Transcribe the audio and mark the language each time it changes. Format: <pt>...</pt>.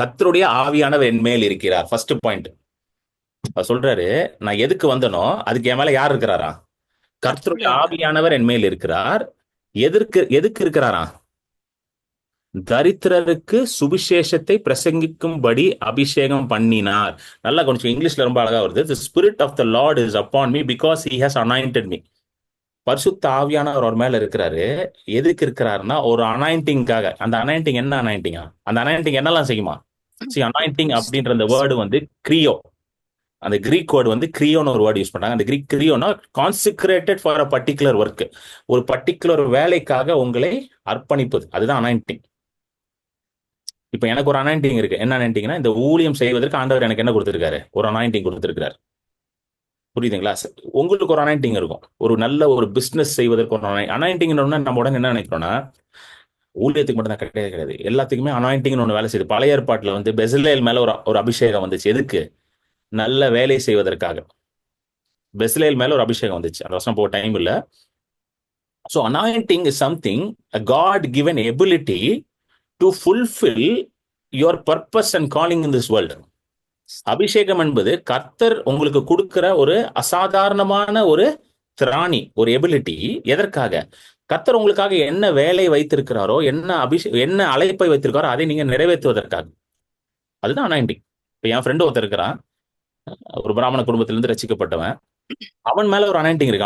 <ta>கர்த்தருடைய ஆவியானவர் என் மேல் இருக்கிறார். ஃபர்ஸ்ட் பாயிண்ட் அவர் சொல்றாரு, நான் எதுக்கு வந்தனோ அதுக்கு என் மேல யார் இருக்கிறாரா? கர்த்தருடைய கர்த்தருடைய ஆவியானவர் என் மேல் இருக்கிறார். எதுக்கு இருக்கிறாரா? தரித்திரருக்கு சுவிசேஷத்தை பிரசங்கிக்கும்படி அபிஷேகம் பண்ணினார். நல்லா கொஞ்சம் இங்கிலீஷ்ல ரொம்ப அழகா வருது.</ta> <en>The spirit of the Lord is upon me because he has anointed me.</en> <ta>பரிசுத்த ஆவியானவர் அவர் மேல இருக்கிறாரு. எதுக்கு இருக்கிறாருன்னா ஒரு அனாயிண்டிங்காக. அந்த அனாயிண்டிங் என்ன அனாயிண்டிங்கா? அந்த அனாயிண்டிங் என்னெல்லாம் செய்யுமா? அனாயிண்டிங் அப்படின்ற அந்த வேர்டு வந்து கிரியோ. அந்த கிரீக் வேர்டு வந்து கிரியோன்னு ஒரு வேர்டு யூஸ் பண்றாங்க. அந்த Greek கிரியோனா</ta> <en>Consecrated for a particular work.</en> <ta>ஒரு பர்டிகுலர் வேலைக்காக உங்களை அர்ப்பணிப்பது, அதுதான் அனாயிண்டிங். இப்ப எனக்கு ஒரு அனாயிண்டிங் இருக்கு. என்ன அனாயிண்டிங்னா, இந்த ஊழியம் செய்வதற்கு ஆண்டவர் எனக்கு என்ன கொடுத்திருக்காரு? ஒரு அனாயிண்டிங் கொடுத்திருக்காரு. புரியுதுங்களா? உங்களுக்கு ஒரு அனாயிண்டிங் இருக்கும். ஒரு நல்ல ஒரு பிசினஸ் செய்வதற்கு ஒரு அனாயிண்டிங் நம்ம உடனே என்ன நினைக்கிறோம்னா, ஊழியத்துக்கு மட்டும் தான் கிடையாது கிடையாது, எல்லாத்துக்குமே அனாயிண்டிங் ஒன்று வேலை செய்யுது. பழைய ஏற்பாட்டுல வந்து பெசலேல் மேல ஒரு அபிஷேகம் வந்துச்சு. எதுக்கு? நல்ல வேலை செய்வதற்காக பெசலேல் மேல ஒரு அபிஷேகம் வந்துச்சு. அந்த வருஷம் போக டைம் இல்ல.</ta> <en>So anointing is something, a God given ability to fulfill your purpose and calling in this world.</en> <ta>அபிஷேகம் என்பது கர்த்தர் உங்களுக்கு கொடுக்கிற ஒரு அசாதாரணமான ஒரு திராணி, ஒரு எபிலிட்டி. எதற்காக? கர்த்தர் உங்களுக்காக என்ன வேலை வைத்திருக்கிறாரோ, என்ன அழைப்பை வைத்திருக்காரோ அதை நீங்க நிறைவேற்றுவதற்காக. அதுதான் அனாயிண்டிங். இப்ப என் ஃப்ரெண்டு ஒருத்தர் இருக்கிறான், ஒரு பிராமண குடும்பத்திலிருந்து ரசிக்கப்பட்டவன். அவன் மேல ஒரு அனாயிண்டிங் இருக்கு.</ta>